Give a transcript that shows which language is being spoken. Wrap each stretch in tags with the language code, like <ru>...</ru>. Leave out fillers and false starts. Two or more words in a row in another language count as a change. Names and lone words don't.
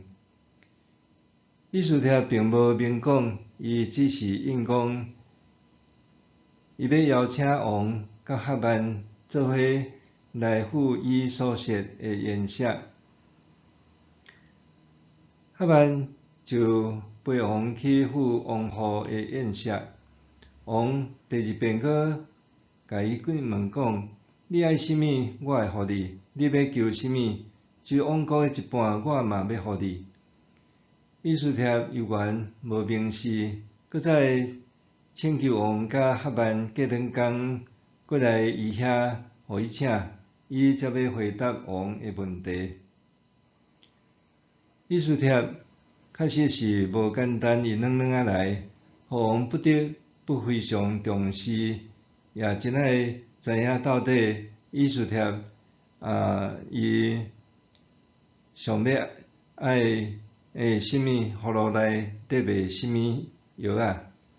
<nan>以斯帖并无明讲，伊只是应讲，伊要邀请王甲哈曼做伙来赴伊所设的宴席。哈曼就陪王去赴王后的宴席。王第2 遍阁甲伊问讲：你爱啥物，我会互你；你要求啥物，就王国的一半，我嘛要互你。以斯帖犹原无明示，搁再请求王甲哈曼过两工过来伊遐，互伊请，伊才要回答王的问题。以斯帖确实是无简单，伊软软仔来，互王不得不非常重视，也真爱知影到底以斯帖伊上要爱什么葫芦内底卖什么药啊？</nan>